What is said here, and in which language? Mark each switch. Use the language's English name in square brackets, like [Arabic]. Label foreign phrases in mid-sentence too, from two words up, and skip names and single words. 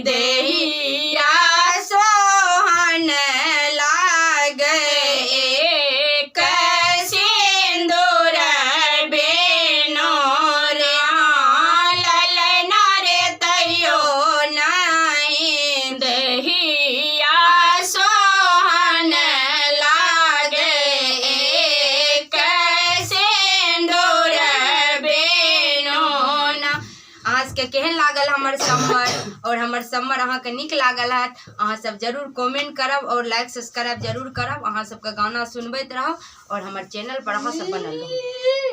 [Maithili] दहिया सोहन लागे एक सिंदूर बेनो रे ललना रे तैयो नाही दहिया सोहन लागे एक सिंदूर बेनो ना। अहाँ सबके केहन लागल हमर सम्मर और हमर सम्मर अहाँ के नीक लागल है अहाँ सब जरूर कमेंट करब और [English] like subscribe [Maithili] जरूर करब। अहाँ सबके गाना सुनबैत रहब और हमर चैनल पर अहाँ सब बनल रहब।